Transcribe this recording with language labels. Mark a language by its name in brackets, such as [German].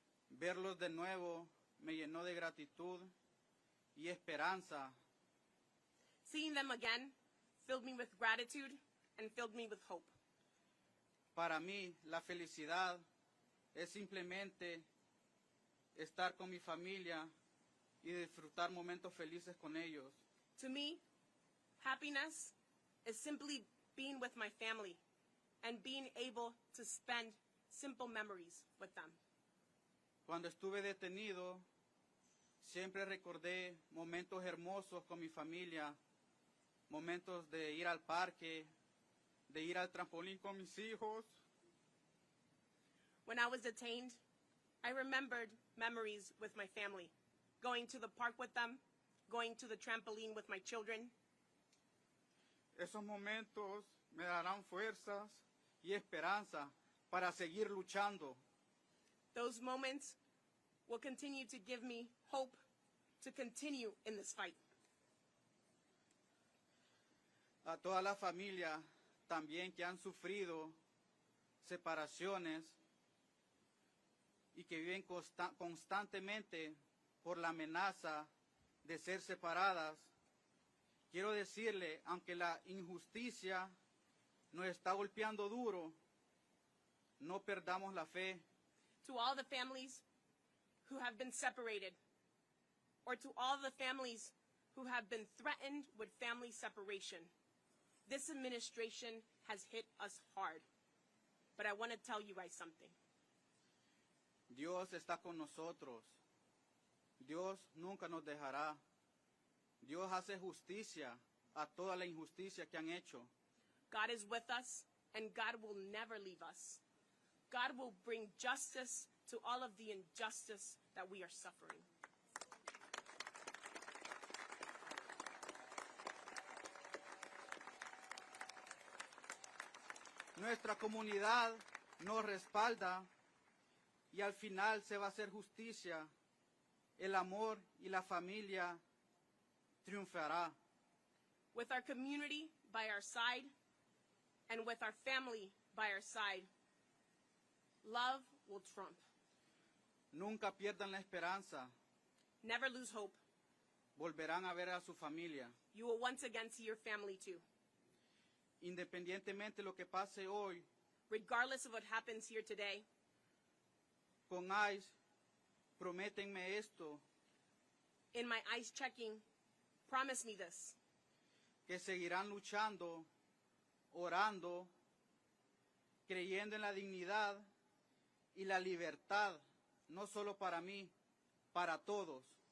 [Spanish] Verlos de nuevo me llenó de gratitud y esperanza. [English] Seeing them again filled me with gratitude and filled me with hope. [Spanish] Para mí, la felicidad es simplemente estar con mi familia y disfrutar momentos felices con ellos. [English] To me, happiness is simply being with my family and being able to spend simple memories with them. [Spanish] Cuando estuve detenido, siempre recordé momentos hermosos con mi familia, momentos de ir al parque, de ir al trampolín con mis hijos. [English] When I was detained, I remembered memories with my family, going to the park with them, going to the trampoline with my children. [Spanish] Esos momentos me darán fuerzas y esperanza para seguir luchando. [English] Those moments will continue to give me hope to continue in this fight. [Spanish] A toda la familia también que han sufrido separaciones y que viven constantemente por la amenaza de ser separadas, quiero decirle, aunque la injusticia nos está golpeando duro, no perdamos la fe. [English] To all the families who have been separated, or to all the families who have been threatened with family separation, this administration has hit us hard. But I want to tell you guys something. [Spanish] Dios está con nosotros. Dios nunca nos dejará. Dios hace justicia a toda la injusticia que han hecho. [English] God is with us, and God will never leave us. God will bring justice to all of the injustice that we are suffering. [Spanish] Nuestra comunidad nos respalda y al final se va a hacer justicia. El amor y la familia triunfará. [English] With our community by our side and with our family by our side, love will trump. [Spanish] Nunca pierdan la esperanza. [English] Never lose hope. [Spanish] Volverán a ver a su familia. [English] You will once again see your family too. [Spanish] Independientemente de lo que pase hoy, [English] Regardless of what happens here today, [Spanish] con ICE, prométenme esto, [English] in my ICE checking, promise me this, [Spanish] que seguirán luchando, orando, creyendo en la dignidad y la libertad, no solo para mí, para todos.